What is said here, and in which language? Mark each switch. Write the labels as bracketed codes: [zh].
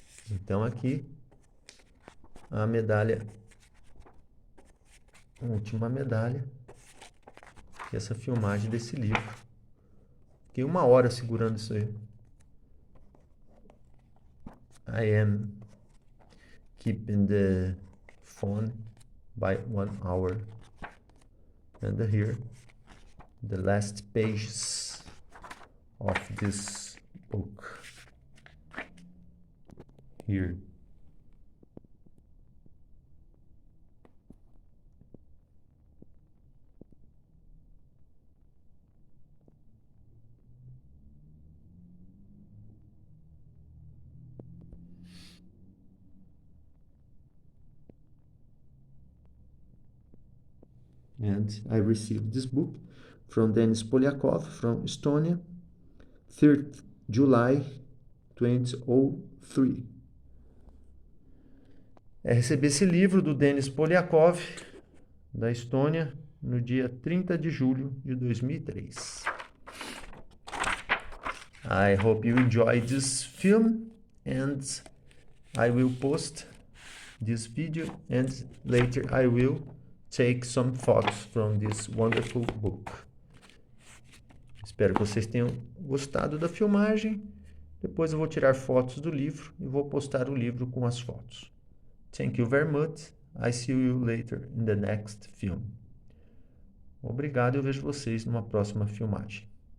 [pt] Então aqui a medalha, a última medalha, essa filmagem desse livro. Fiquei 1 hora segurando isso aí. [en] I am keeping the phone by 1 hour. And here, the last pages of this book. Here. And I received this book from Denis Polyakov from Estonia, 3rd July 2003. [pt] Recebi esse livro do Denis Polyakov, da Estônia, no dia 30 de julho de 2003. [en] I hope you enjoyed this film, and I will post this video, and later I will take some photos from this wonderful book. [pt] Espero que vocês tenham gostado da filmagem. Depois eu vou tirar fotos do livro e vou postar o livro com as fotos. [en] Thank you very much. I see you later in the next film. [pt] Obrigado e eu vejo vocês numa próxima filmagem.